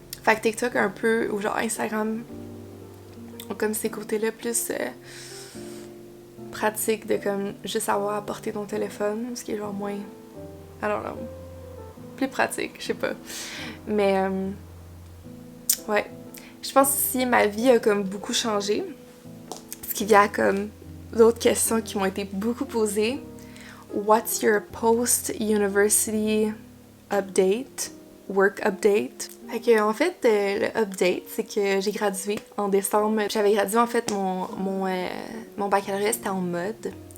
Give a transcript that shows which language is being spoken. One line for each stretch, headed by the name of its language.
French: Fait que TikTok un peu ou genre Instagram ont comme ces côtés-là plus pratiques de comme juste avoir à porter ton téléphone, ce qui est genre moins,
English: I don't know,
French: plus pratique, je sais pas. Mais ouais, je pense aussi ma vie a comme beaucoup changé, ce qui vient comme d'autres questions qui m'ont été beaucoup posées.
English: What's your post-university update? Work update?
French: Fait que, en fait, le update, c'est que j'ai gradué en décembre. J'avais gradué en fait mon baccalauréat, c'était en mode.